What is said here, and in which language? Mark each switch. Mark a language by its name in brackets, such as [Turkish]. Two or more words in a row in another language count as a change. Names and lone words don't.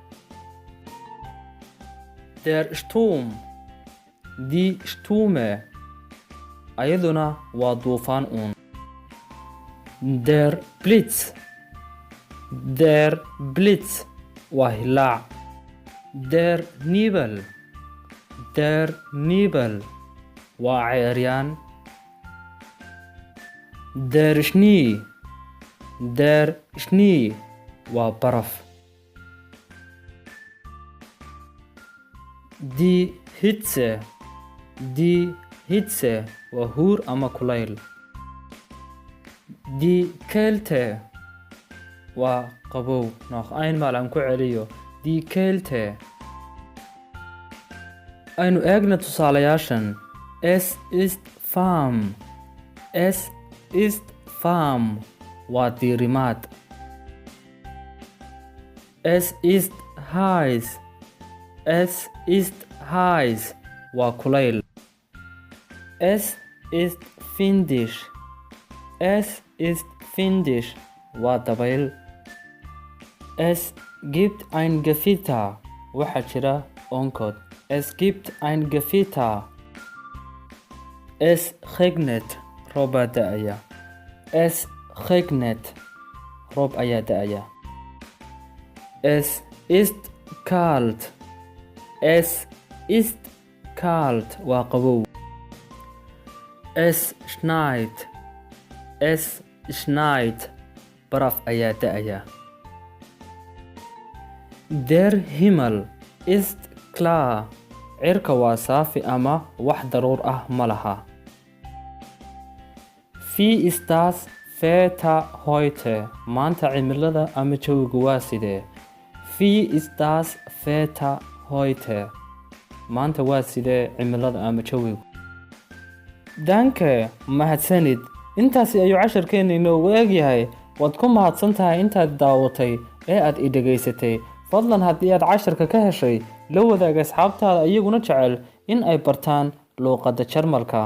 [German] Der Sturm die Stürme [Somali] ayaduna waa duufaan uun. [German] Der Blitz [Somali] waa hilaac. [German] Der Nebel [Somali] waa ceeryaan. [German] Der Schnee [Somali] waa baraf. [German] Die Hitze [Somali] waa huur ama kulayl. [German] Die Kälte [Somali] waa qabow. Nooc einmal aan ku celiyo. [German] Die Kälte. [Somali] Aynu eegna tusaalayaashan. [German] Es ist warm [Somali] waa diirimaad. [German] Es ist heiß [Somali] waa kulayl. [German] Es ist windig [Somali] waa dabayl. [German] Es gibt ein Gewitter [Somali] waxaa jira onkod. [German] Es gibt ein Gewitter. Es regnet [Somali] roob baa da'aya. [German] Es regnet [Somali] roob ayaa da'aya. [German] Es ist kalt [Somali] waa qabow. [German] Es schneit [Somali] baraf ayaa da'aya. [German] Der Himmel ist klar [Somali] cirka waa saafi ama wax daruur ah ma laha. [German] Wie ist das Wetter heute? [Somali] Maanta cimilada ama jawigu waa sidee? [German] Wie ist das Wetter heute? [Somali] Maanta waa sidee cimilada ama jawigu? Danke, mahadsanid. Intaasi ayuu casharkeena inoogu eegyahay. Waad ku mahadsan tahay intaad daawatay ee aad i dhageysatay. Fadlan haddii aad casharka ka heshay, la wadaag asxaabtaada iyaguna jecel in ay bartaan luqadda Jarmalka.